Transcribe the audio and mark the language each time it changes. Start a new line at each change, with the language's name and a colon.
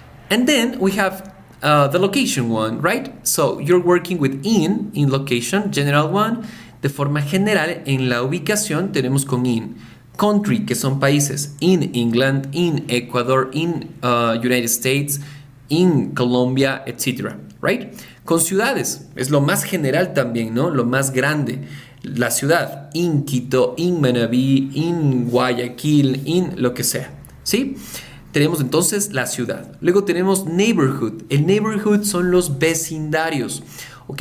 English: And then we have the location one, right? So you're working with in location, general one.
Spanish: De forma general, en la ubicación tenemos con in. Country, que son países.
English: In England, in Ecuador, in United States, in Colombia, etc. Right?
Spanish: Con ciudades, es lo más general también, ¿no? Lo más grande. La ciudad,
English: in Quito, in Manabí, in Guayaquil, in
Spanish: lo que sea. ¿Sí? Tenemos entonces la ciudad. Luego tenemos neighborhood. El neighborhood son los vecindarios. ¿Ok?